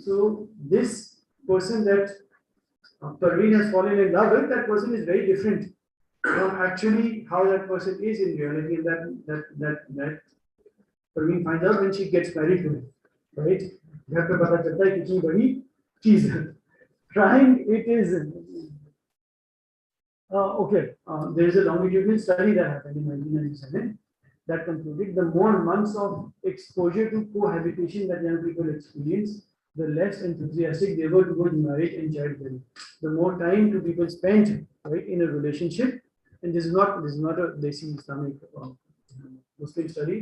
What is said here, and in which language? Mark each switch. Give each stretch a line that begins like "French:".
English: So this person that Parveen has fallen in love with, that person is very different from actually how that person is in reality, and that Parveen finds out when she gets married to him, right?
Hindi: घर पे पता चलता है कितनी बड़ी चीज है.
English: Trying it is okay. There is a longitudinal study that happened in 1997 that concluded the more months of exposure to cohabitation that young people experience, the less enthusiastic they were towards marriage and childbearing. The more time two people spend right in a relationship, and this is not a Desi Islamic Muslim study.